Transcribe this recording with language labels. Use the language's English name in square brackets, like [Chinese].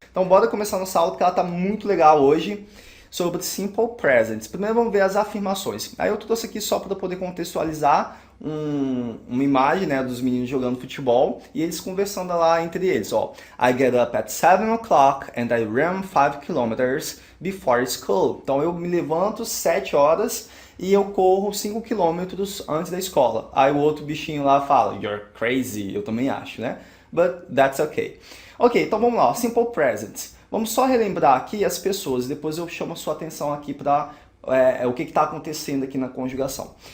[Portuguese] Então bora começar nossa aula porque ela tá muito legal hoje sobre Simple Present. Primeiro vamos ver as afirmações. Aí eu trouxe aqui só para poder contextualizar uma imagem, né, dos meninos jogando futebol e eles conversando lá entre eles. [English] Ó, I get up at 7 o'clock and I run 5 kilometers before school. [Portuguese] Então eu me levanto 7 horas e eu corro 5 quilômetros antes da escola. Aí o outro bichinho lá fala, [English] you're crazy, [Portuguese] eu também acho, né? [English] But that's okay. Ok, [Portuguese] então vamos lá, [English] Simple Present. [Portuguese] Vamos só relembrar aqui as pessoas, depois eu chamo a sua atenção aqui para o que está acontecendo aqui na conjugação.